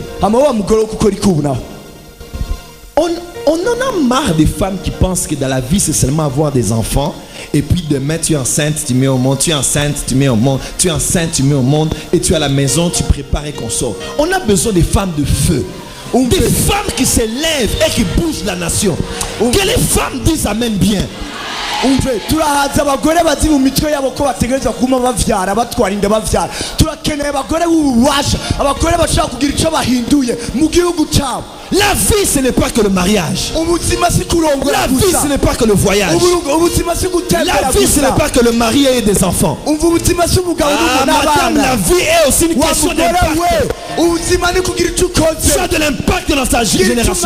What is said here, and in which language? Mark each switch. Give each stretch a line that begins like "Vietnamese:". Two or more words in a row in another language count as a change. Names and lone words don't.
French: On en a marre des femmes qui pensent que dans la vie, c'est seulement avoir des enfants. Et puis demain, tu es enceinte, tu mets au monde. Tu es enceinte, tu mets au monde. Tu es enceinte, tu mets au monde. Et tu es à la maison, tu prépares et qu'on sort. On a besoin des femmes de feu. Des femmes qui s'élèvent et qui bougent la nation. Que les femmes disent Amen bien.
Rundi: turahaza abagore bazi mu mitwe yabo ko bategereza kuma bavyara batwara inda bavyara. Turakeneye abagore b'ububasha, abagore bashaka kugira ico bahinduye mu gihugu cyabo.
French: La vie, ce n'est pas que le mariage. La vie, ce n'est pas que le voyage. La vie, ce n'est pas que le mari ait des enfants. Madame, la vie est aussi une question d'impact. Tu as de l'impact dans sa génération.